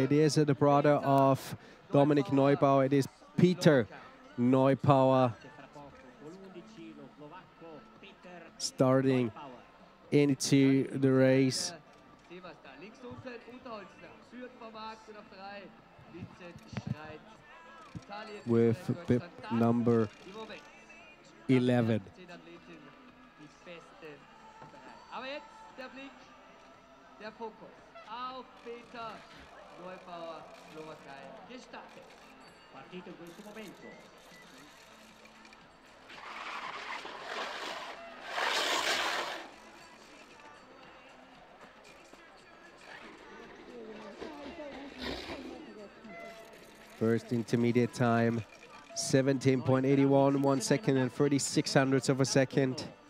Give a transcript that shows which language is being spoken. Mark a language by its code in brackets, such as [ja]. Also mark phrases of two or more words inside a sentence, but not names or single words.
[en] It is the brother of Dominik Neubauer. It is Peter Neubauer, starting into the race with bib number 11. [de] Aber jetzt der Blick, der Fokus auf Peter Neubauer, Slowakei, gestartet. [it] Partito in questo momento. [en] First intermediate time, 17.81, 1 second and 36 hundredths of a second.